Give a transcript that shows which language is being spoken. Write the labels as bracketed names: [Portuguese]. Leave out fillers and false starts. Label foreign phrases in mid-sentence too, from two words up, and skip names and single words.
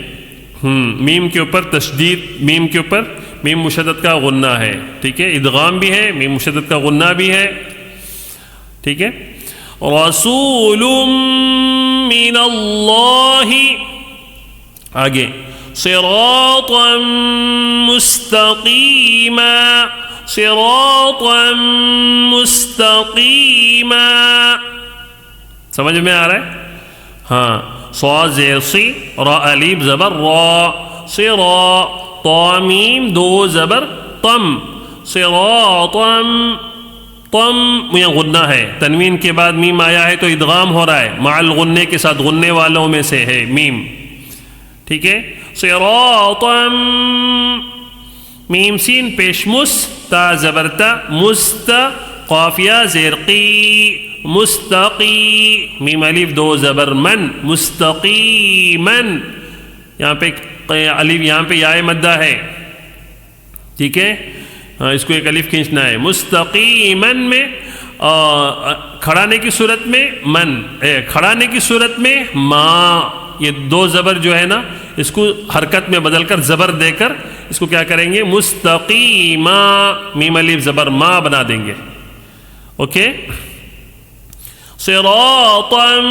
[Urdu] میم کے اوپر تشدید، میم کے اوپر میم مشدد کا غنہ ہے. ٹھیک ہے؟ ادغام بھی ہے، میم مشدد کا غنہ بھی ہے. ٹھیک ہے؟ [Arabic] رسول من اللہ، [Urdu] آگے [Arabic] صراطا مستقیما، صراطا مستقیما. [Urdu] سمجھ میں آ رہا ہے؟ ہاں. صاد زیر سی، را الف زبر را، صرا، طا میم 2 زبر طم، صراطا، طم یہ غنہ ہے. تنوین کے بعد میم آیا ہے تو ادغام ہو رہا ہے، [Arabic] مع الغنے [Urdu] کے ساتھ، غننے والوں میں سے ہے میم. ٹھیک ہے؟ صراطا، میم سین پیش مس، تا زبر تا، مست، قافیہ زیر قی، مستقی میم الف دو زبر من مستقیمن یہاں پہ الف یہاں پہ یا مدہ ہے ٹھیک ہے ہاں اس کو ایک الف کھینچنا ہے مستقیمن میں کھڑانے کی صورت میں من کھڑانے کی صورت میں ما یہ دو زبر جو ہے نا اس کو حرکت میں بدل کر زبر دے کر اس کو کیا کریں گے مستقیما میم الف زبر ما بنا دیں گے اوکے صراطا